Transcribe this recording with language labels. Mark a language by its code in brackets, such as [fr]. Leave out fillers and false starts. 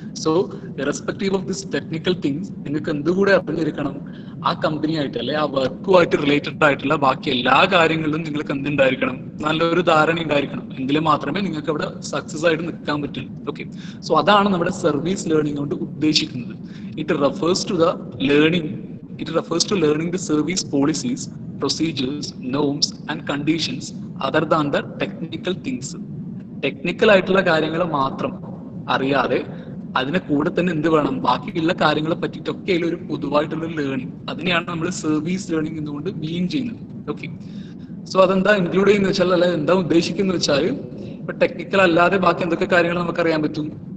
[en] so irrespective of this technical things [ml] നിങ്ങൾക്ക് എന്തുകൂടെ അറിഞ്ഞിരിക്കണം? ആ കമ്പനിയായിട്ട് അല്ലെ ആ വർക്കുമായിട്ട് റിലേറ്റഡ് ആയിട്ടുള്ള ബാക്കി എല്ലാ കാര്യങ്ങളിലും നിങ്ങൾക്ക് എന്തുണ്ടായിരിക്കണം? നല്ലൊരു ധാരണ ഉണ്ടായിരിക്കണം. എങ്കിൽ മാത്രമേ നിങ്ങൾക്ക് അവിടെ സക്സസ് ആയിട്ട് നിൽക്കാൻ പറ്റുള്ളൂ. ഓക്കെ, സോ അതാണ് നമ്മുടെ സർവീസ് ലേണിംഗ് കൊണ്ട് ഉദ്ദേശിക്കുന്നത്. [en] It refers to the learning It refers to learning the service policies, procedures, norms and conditions other than the technical things. [ml] Technical ആയിട്ടുള്ള കാര്യങ്ങൾ മാത്രം അറിയാതെ അതിനെ കൂടെ തന്നെ എന്ത് വേണം? ബാക്കിയുള്ള കാര്യങ്ങളെ പറ്റിയിട്ടൊക്കെ ഒരു പൊതുവായിട്ടുള്ള ലേണിംഗ്, അതിനെയാണ് നമ്മൾ സർവീസ് ലേണിംഗ് എന്നുകൊണ്ട് മീൻ ചെയ്യുന്നത്. ഓക്കെ, സോ അതെന്താ ഇൻക്ലൂഡ് ചെയ്യുന്ന വെച്ചാൽ, അല്ലെ എന്താ ഉദ്ദേശിക്കുന്നത് വെച്ചാൽ, ഇപ്പൊ ടെക്നിക്കൽ അല്ലാതെ ബാക്കി എന്തൊക്കെ കാര്യങ്ങൾ നമുക്ക് അറിയാൻ പറ്റും?